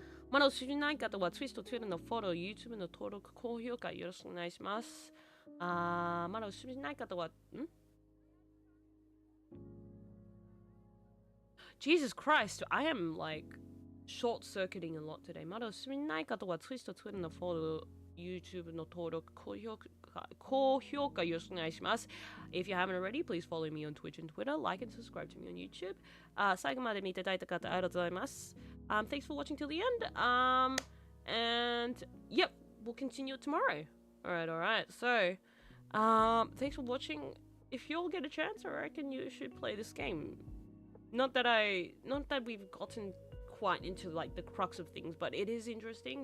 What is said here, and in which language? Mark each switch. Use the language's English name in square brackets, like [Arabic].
[Japanese] まだお済みしない方は Twitch と Twitter のフォロー、YouTube の登録、高評価よろしくお願いします。まだお済みしない方は、 [English] Jesus Christ, I am like short-circuiting a lot today. [Japanese] まだお済みない方は Twitch と Twitter のフォロー、YouTube の登録、高評価よろしくお願いします。 [English] If you haven't already, please follow me on Twitch and Twitter, like and subscribe to me on YouTube. [Japanese] 最後まで見ていただいた方ありがとうございます。 [English] Thanks for watching till the end. And yep, we'll continue tomorrow. Alright. So, thanks for watching. If you all get a chance, I reckon you should play this game. Not that we've gotten quite into like the crux of things, but it is interesting.